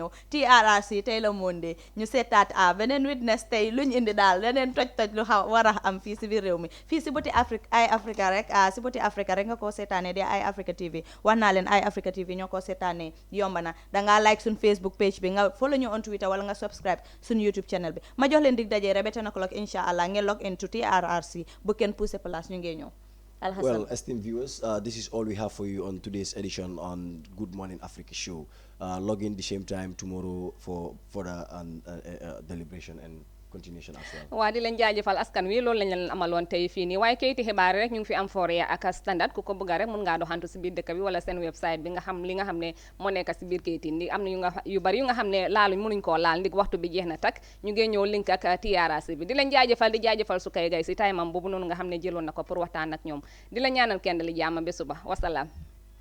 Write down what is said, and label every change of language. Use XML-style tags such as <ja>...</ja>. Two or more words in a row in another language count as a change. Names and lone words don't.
<wo>ñëw TRRC tey la monde ñu seetaat beneen witness tey luñ indi daal leneen toj lu war a am fii si biir réew mi fii si buti Africa rek si buti Africa rek nga ko seetaanee di Eye Africa TV wax naa leen Eye Africa TV ñoo ko seetaanee yomba na dangaa like suñ Facebook page bi nga follow ñu on Twitter wala nga subscribe suñ YouTube channel bi ma jox leen dig dajee rek ba 10 o'clock</wo> <ar>إن شاء الله</ar> <wo>ngeen</wo> <en>log into</en> <wo>TRRC bu kenn</wo> <fr>poussé place</fr> <wo>ñu ngi ñëw.</wo> <en>Well, esteemed viewers, this is all we have for you on today's edition on Good Morning Africa show. Log in the same time tomorrow for further deliberation and continuation as well.</en> <wo>waa di leen jaajëfal askan wi loolu lañ leen amaloon tey fii nii waaye kayiti xibaar rek ñu ngi fi am Foria ak Standard ku ko bëgg rek mun ngaa doxantu si biir dëkk bi wala seen website bi nga xam li nga xam ne moo nekk si biir kayiti ndi am na yu bari yu nga xam ne laaluñ mënuñ koo laal ndig waxtu bi jeex na tak ñu ngi ñëw link ak TRRC bi di leen jaajëfal di jaajëfal su kay gay si taymam boobu noonu nga xam ne jëloon na ko pour waxtaan ak ñoom di la ñaanal kenn li jàmm ba suba wasalaam</wo>